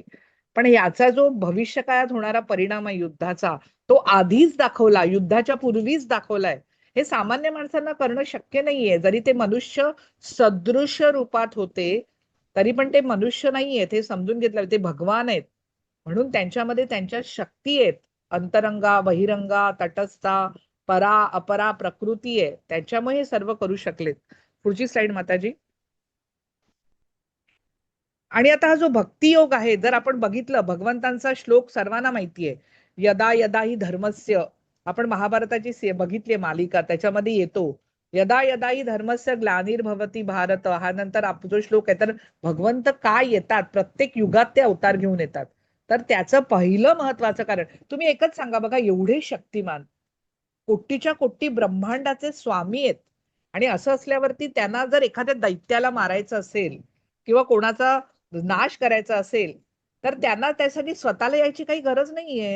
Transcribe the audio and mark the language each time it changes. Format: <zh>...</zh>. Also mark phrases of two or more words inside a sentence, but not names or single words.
<mr>पण याचा जो भविष्य काळात होणारा परिणाम आहे युद्धाचा, तो आधीच दाखवला, युद्धाच्या पूर्वीच दाखवलाय. हे सामान्य माणसांना करणं शक्य नाहीये. जरी ते मनुष्य सदृश्य रूपात होते तरी पण ते मनुष्य नाहीयेत, हे समजून घेतलं. ते भगवान आहेत, म्हणून त्यांच्यामध्ये त्यांच्या शक्ती आहेत. अंतरंगा, बहिरंगा, तटस्था, परा अपरा प्रकृती आहे, त्याच्यामुळे हे सर्व करू शकलेत. पुढची स्लाइड माताजी. आणि आता हा जो भक्ती योग आहे, जर आपण बघितलं, भगवंतांचा श्लोक सर्वांना माहितीये,</mr> <sa>यदा यदा ही धर्मस्य.</sa> <mr>आपण महाभारताची बघितली मालिका, त्याच्यामध्ये येतो</mr> <sa>यदा यदा ही धर्मस्य ग्लानिर्भवती भारत.</sa> <mr>हा नंतर जो श्लोक आहे, तर भगवंत काय येतात, प्रत्येक युगात ते अवतार घेऊन येतात. तर त्याचं पहिलं महत्वाचं कारण, तुम्ही एकच सांगा बघा, एवढे शक्तिमान, कोटीच्या कोटी ब्रह्मांडाचे स्वामी आहेत, आणि असं असल्यावरती त्यांना जर एखाद्या दैत्याला मारायचं असेल किंवा कोणाचा नाश करायचा असेल, तर त्यांना त्यासाठी स्वतःला यायची काही गरज नाहीये.</mr>